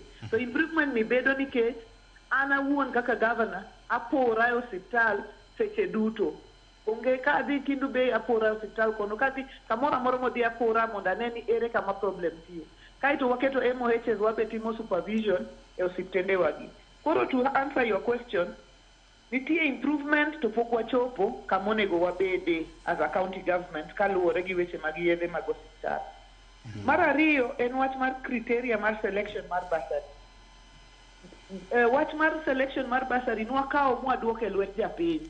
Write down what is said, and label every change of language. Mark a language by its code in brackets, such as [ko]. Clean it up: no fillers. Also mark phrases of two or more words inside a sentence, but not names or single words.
[luo] To improvement ni bedo nikech an awuon kaka governor apora e osiptal seche duto. Onge kadhi kindu be apora e osiptal kono, kadhi kamoro amora modhi apora mondo ane ni ere kama problem tie. Kaito waketo MOHs wabe timo supervision e osiptende wagi. [en] Koro to answer your question, [luo] nitie improvement to pok wachopo kamonego wabede [en] as a county government [luo] kaluwore gi weche mag yedhe mag osiptal. Mar ariyo en wach mar criteria mar selection mar bursary. Wach mar selection mar bursary nwakawo mwaduoko e lwet japiny.